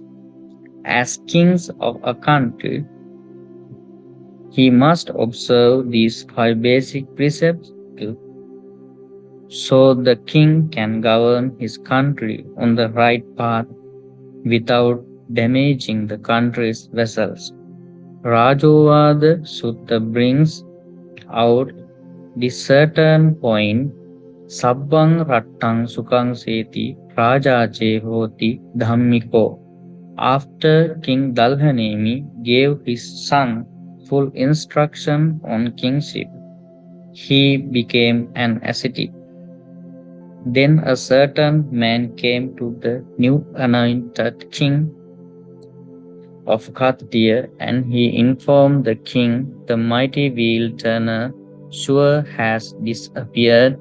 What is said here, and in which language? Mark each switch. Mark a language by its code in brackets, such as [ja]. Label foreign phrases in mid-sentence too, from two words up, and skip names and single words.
[en] As kings of a country, he must observe these 5 basic precepts so the king can govern his country on the right path without damaging the country's vessels. Rajovada Sutta brings out this certain point. [pi] Sabbang rattang sukang seti rajache hoti dhammiko. [en] After King Dalhanemi gave his son full instruction on kingship, he became an ascetic. Then a certain man came to the new anointed king of Kattaya, and he informed the king, the mighty wheel turner sure has disappeared.